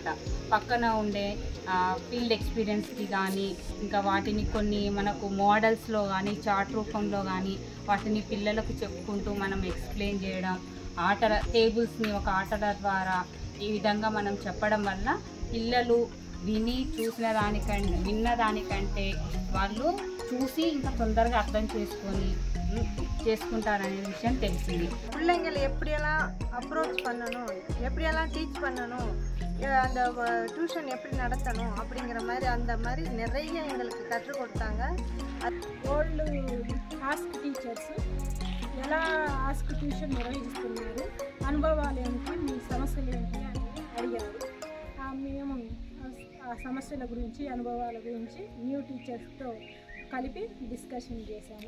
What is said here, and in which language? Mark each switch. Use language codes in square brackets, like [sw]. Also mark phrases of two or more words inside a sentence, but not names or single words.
[te] పక్కన ఉండే ఫీల్డ్ ఎక్స్పీరియన్స్కి కానీ ఇంకా వాటిని కొన్ని మనకు మోడల్స్లో కానీ చార్ట్ రూపంలో కానీ వాటిని పిల్లలకు చెప్పుకుంటూ మనం ఎక్స్ప్లెయిన్ చేయడం, టేబుల్స్ని ఒక ఆటల ద్వారా ఈ విధంగా మనం చెప్పడం వల్ల పిల్లలు విన్న దానికంటే వాళ్ళు చూసి ఇంకా తొందరగా అర్థం చేసుకుంటారనే విషయం తెలిసింది. [ta] பிள்ளைங்களை எப்படியெல்லாம் அப்ரோச் பண்ணணும், எப்படியெல்லாம் டீச் பண்ணணும், அந்த டியூஷன் எப்படி நடத்தணும் அப்படிங்கிற மாதிரி அந்த மாதிரி நிறைய எங்களுக்கு கற்றுக் கொடுத்தாங்க. [en] Old ASK teachers [te] ఎలా [en] ASK tuition [te] నిర్వహిస్తున్నారు, అనుభవాలు ఏంటి, మీ సమస్యలు ఏంటి అని అడిగారు. మేము ఆ సమస్యల గురించి అనుభవాల గురించి న్యూ టీచర్స్తో కలిపి డిస్కషన్ చేశాము.